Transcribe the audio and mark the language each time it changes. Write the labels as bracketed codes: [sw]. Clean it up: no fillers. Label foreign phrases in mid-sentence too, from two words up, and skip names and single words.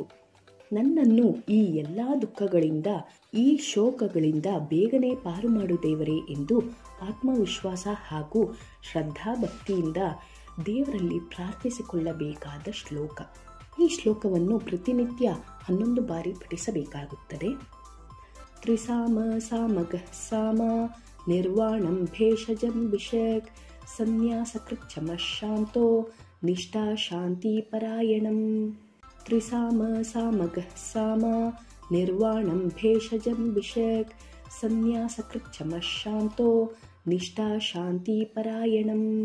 [kn] ನನ್ನನ್ನು ಈ ಎಲ್ಲ ದುಃಖಗಳಿಂದ, ಈ ಶೋಕಗಳಿಂದ ಬೇಗನೆ ಪಾರು ಮಾಡು ದೇವರೇ ಎಂದು ಆತ್ಮವಿಶ್ವಾಸ ಹಾಗೂ ಶ್ರದ್ಧಾಭಕ್ತಿಯಿಂದ ದೇವರಲ್ಲಿ ಪ್ರಾರ್ಥಿಸಿಕೊಳ್ಳಬೇಕಾದ ಶ್ಲೋಕ. ಈ ಶ್ಲೋಕವನ್ನು ಪ್ರತಿನಿತ್ಯ 11 ಬಾರಿ ಪಠಿಸಬೇಕಾಗುತ್ತದೆ. [sa] ತ್ರಿಸಾಮ ಸಾಮಗ ಸಾಮ ನಿರ್ವಾಣಂ ಭೇಷಜಂ ವಿಷಕ್ ಸನ್ಯಾಸಕೃಚ್ಛಮ ಶಾಂತೋ ನಿಷ್ಠಾ ಶಾಂತಿ ಪರಾಯಣಂ. ತ್ರಿಸಾಮ ಸಾಮಗ ಸಾಮ ನಿರ್ವಾಣಂ ಭೇಷಜಂ ವಿಷಕ್ ಸನ್ಯಾಸಕೃಚ್ಛಮ ಶಾಂತೋ ನಿಷ್ಠಾ ಶಾಂತಿ ಪರಾಯಣಂ.